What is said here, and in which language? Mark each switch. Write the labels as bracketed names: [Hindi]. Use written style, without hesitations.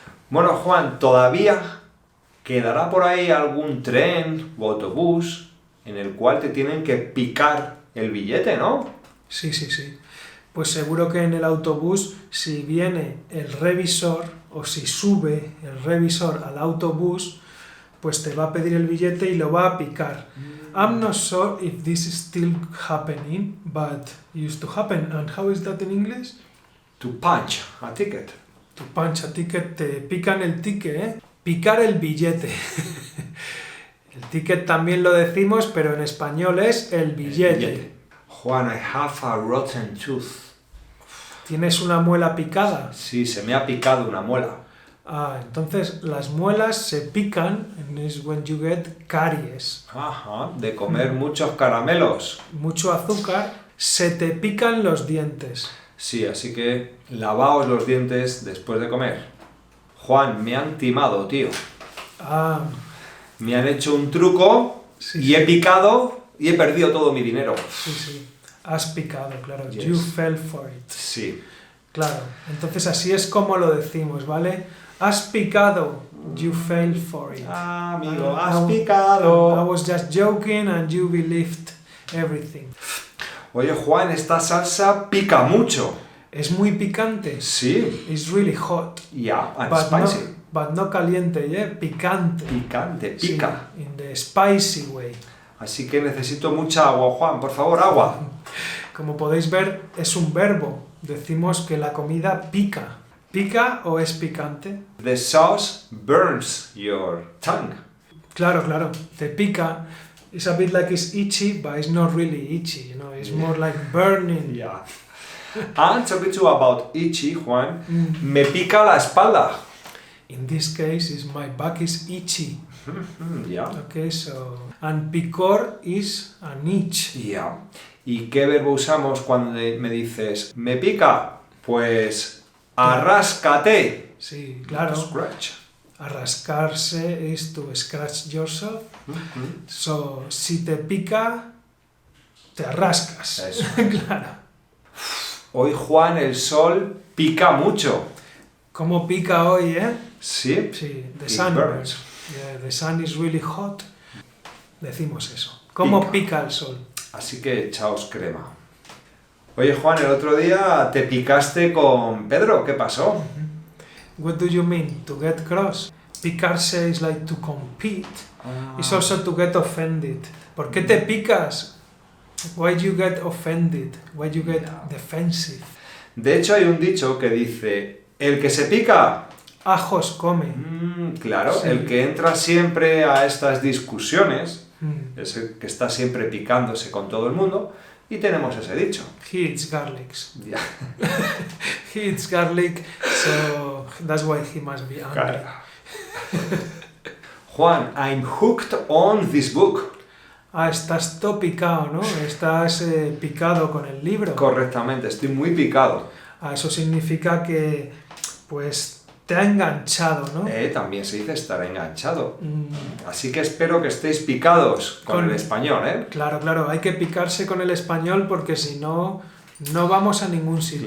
[Spanish] Bueno, Juan, todavía quedará por ahí algún tren o autobús en el cual te tienen que picar el billete, ¿no? Sí. Pues seguro que en el autobús, si viene el revisor o si sube el revisor al autobús, pues te va a pedir el billete y lo va a picar. [English] I'm not sure if this is still happening, but used to happen. And how is that in English? To punch a ticket. [Spanish] Tu [English] punch a ticket, [Spanish] te pican el ticket, ¿eh? Picar el billete. El ticket también lo decimos, pero en español es el billete. [English] Juan, I have a rotten tooth. [Spanish] ¿Tienes una muela picada? Sí, se me ha picado una muela. Ah, entonces las muelas se pican, [English] and is when you get caries. [Spanish] Ajá, de comer muchos caramelos. Mucho azúcar, se te pican los dientes. Sí, así que lavaos los dientes después de comer. Juan, me han timado, tío. Ah, Me han hecho un truco Sí, y he picado y he perdido todo mi dinero. sí. Has picado, claro. [English] Yes. You fell for it. [Spanish] Sí. Claro. Entonces así es como lo decimos, ¿vale? Has picado. [English] You fell for it. [Spanish] Ah, amigo, Ah, has [English] I [Spanish] picado. [English] was just joking and you believed everything. [Spanish] Oye, Juan, esta salsa pica mucho. Es muy picante. Sí. [English] It's really hot. Yeah, and But spicy. [Spanish] no caliente, ¿eh? Picante. Picante, pica. Sí, [English] in the spicy way. [Spanish] Así que necesito mucha agua, Juan. Por favor, agua. Como podéis ver, es un verbo. Decimos que la comida pica. ¿Pica o es picante? [English] The sauce burns your tongue. [Spanish] Claro. Te pica. [English] It's a bit like it's itchy, but it's not really itchy, you know. It's more like burning. Yeah. And talking to you about itchy, Juan, Mm. [Spanish] me pica la espalda. [English] In this case, my back is itchy. Yeah. Okay, so... And picor is an itch. Yeah. [Spanish] ¿Y qué verbo usamos cuando me dices, me pica? Pues, arráscate. Sí, claro. [English] Scratch. Arrascarse is to scratch yourself. So, [Spanish] si te pica, te arrascas. Eso. Claro. Hoy, Juan, el sol pica mucho. ¿Cómo pica hoy, eh? Sí. Sí, [English] the It sun burns. Yeah, the sun is really hot. [Spanish] Decimos eso. ¿Cómo pica el sol? Así que echaos crema. Oye, Juan, el otro día te picaste con Pedro. ¿Qué pasó? [English] What do you mean? To get cross? Picarse is like to compete. It's also to get offended. [Spanish] ¿Por qué te picas? [English] Why you get offended? Why you get defensive? [Spanish] De hecho, hay un dicho que dice, el que se pica... Ajos come. Claro, Sí. el que entra siempre a estas discusiones Mm. es el que está siempre picándose con todo el mundo y tenemos ese dicho. [English] He eats garlics. [Spanish] Ya. [English] He eats garlic, so that's why he must be angry. Juan, I'm hooked on this book. [Spanish] Ah, estás todo picado, ¿no? Estás picado con el libro. Correctamente, estoy muy picado. Ah, eso significa que, pues, te ha enganchado, ¿no? También se dice estar enganchado. Mm, Así que espero que estéis picados con el español, ¿eh? claro, hay que picarse con el español porque si no, no vamos a ningún sitio.